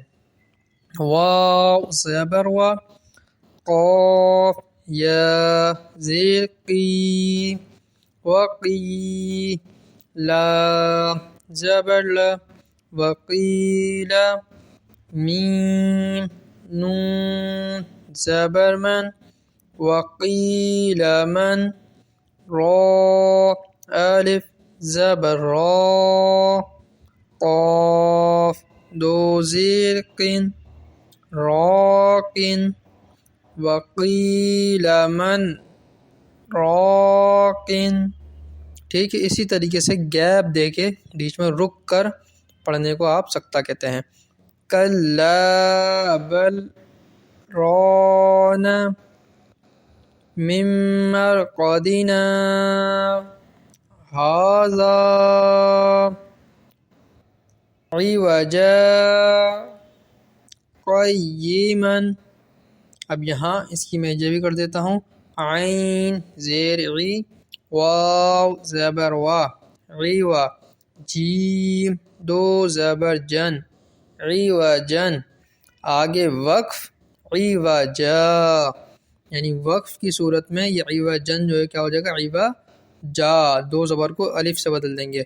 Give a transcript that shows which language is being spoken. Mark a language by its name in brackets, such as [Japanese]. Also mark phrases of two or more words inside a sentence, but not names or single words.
[Urdu] واو زبر وا، قاف یا زیر قی، وقی لام زبر لا، وقیل میم نون زبر من، وقیل من را الف زبر را، قاف دو زیر قن، راقن، وقیل من راقن۔ ٹھیک ہے، اسی طریقے سے گیپ دے کے بیچ میں رک کر پڑھنے کو آپ سکتہ کہتے ہیں۔ [Arabic] کلا بل ران من مرقدنا ھذا عوجا قیما۔ [Urdu] اب یہاں اس کی میں یہ بھی کر دیتا ہوں، عین زیر عی، واو زبر وا، عیوا، جیم دو زبر جن، عوجن، آگے وقف عوجا، یعنی وقف کی صورت میں یہ عوجن جو ہے کیا ہو جائے گا، عوجا، دو زبر کو الف سے بدل دیں گے۔